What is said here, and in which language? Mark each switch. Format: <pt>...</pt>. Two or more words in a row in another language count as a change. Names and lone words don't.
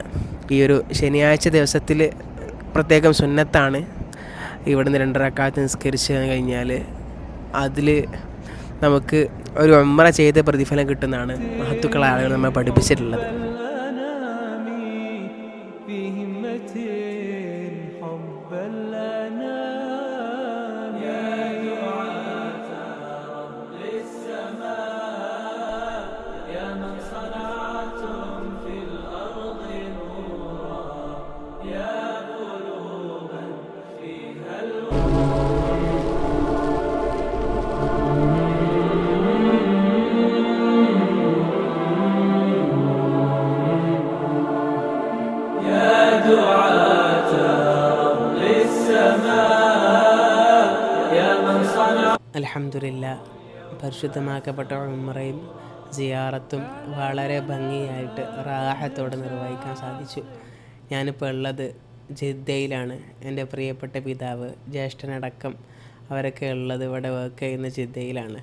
<ml>ഈ ഒരു ശനിയാഴ്ച ദിവസത്തിൽ പ്രത്യേകം സുന്നത്താണ്. ഇവിടുന്ന് 2 റക്അത്ത് നിസ്കരിച്ച് കഴിഞ്ഞാൽ അതിൽ നമുക്ക് ഒരു ഉംറ ചെയ്ത പ്രതിഫലം കിട്ടുന്നതാണ് മഹത്തുക്കളായ ആളുകൾ നമ്മെ പഠിപ്പിച്ചിട്ടുള്ളത്.</ml> <ar>حبا الأنام يا دعاة رب السماء يا من صنعتم في الأرض نورا يا قلوبا فيها دعاة رب السماء يا من صنع.</ar> <ml>അൽഹംദുലില്ലാ, പരിശുദ്ധമാക്കപ്പെട്ട ഉംറയും സിയാറത്തും വളരെ ഭംഗിയായിട്ട് റാഹത്തോടെ നിർവഹിക്കാൻ സാധിച്ചു. ഞാനിപ്പോൾ ഉള്ളത് ജിദ്ദയിലാണ്. എൻ്റെ പ്രിയപ്പെട്ട പിതാവ്, ജ്യേഷ്ഠനടക്കം അവരൊക്കെ ഉള്ളത് ഇവിടെ വർക്ക് ചെയ്യുന്ന ജിദ്ദയിലാണ്.</ml>